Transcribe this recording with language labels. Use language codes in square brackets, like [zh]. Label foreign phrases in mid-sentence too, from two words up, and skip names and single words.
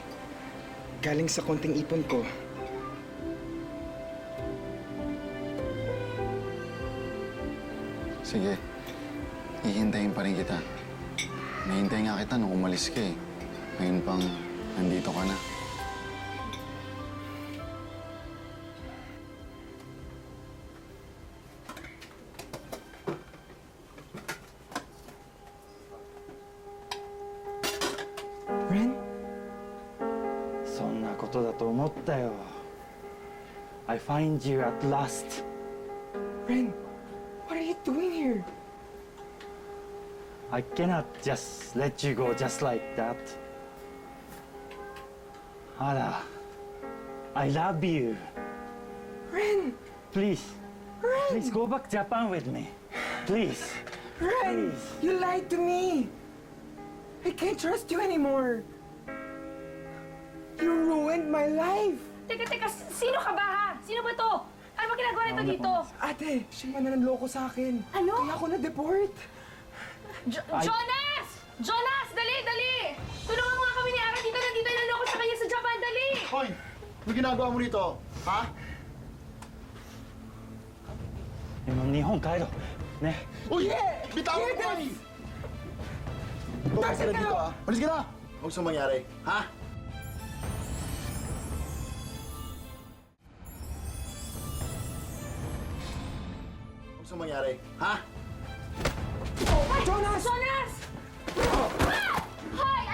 [tl] Galing sa konting ipon ko. Sige, hihintayin pa rin kita. Nahintay nga kita nung umalis ka eh. Ngayon pang nandito ka na. Ren? [ja] そんなことだと思ったよ。 [en] I find you at last. Ren, what are you doing here? I cannot just let you go just like that. Ara, I love you. Ren! Please, please go back Japan with me. Please. Ren! Please. You lied to me! I can't trust you anymore! You ruined my life! [tl] Teka, sino ka ba ha? Sino ba to? Ano ba ginagawa nito dito? Ate, siya man na nanloko sa akin. Ano? Kaya ako na-deport. Jonas! Jonas! Dali! Tulungan mo nga kami ni Ara dito. Nandito yung naloko sa kanya sa Japan. Dali! Hoy! Ano ginagawa mo rito? Ha? [ja] でも日本帰ろう。ね。 [tl] Uy! Bitawan mo ka! Huwag ka na dito ah. Malis ka na! Huwag saan mangyari. Ha? mangyari? Ha? Jonas! Jonas! Hoy!